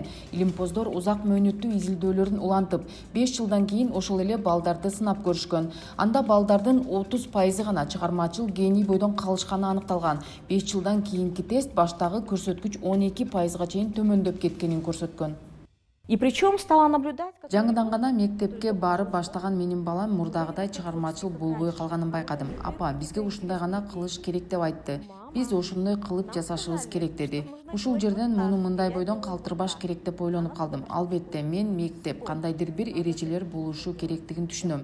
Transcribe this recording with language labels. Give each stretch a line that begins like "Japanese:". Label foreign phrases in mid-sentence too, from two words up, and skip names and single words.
Kyrgyz: Илимпоздор узак мөөнөттүү изилдөөлөрүн улантып, 5 жылдан кийин ошол эле балдарды сынап көрүшкөн. Анда балдардын 30% гана чыгармачыл гений бойдон калышканы аныкталган. 5 жылдан кийинки тест баштагы көрсөткүч 12%га чейин төмөндөп кеткенин көрсөткөн.
Russian: И причем стала наблюдать...
Kyrgyz: Жаңыдан гана мектепке барып баштаган менин балам мурдагыдай чыгармачыл болбой калганын байкадым. Апа, бизге ушундай гана кылыш керек деп айтты. Биз ошондой кылып жасашыбыз керек деди. Ушул жерден муну мындай бойдон калтырбаш керек деп ойлонуп калдым. Албетте, мен мектеп кандайдыр бир эрежелер болушу керектигин түшүнөм.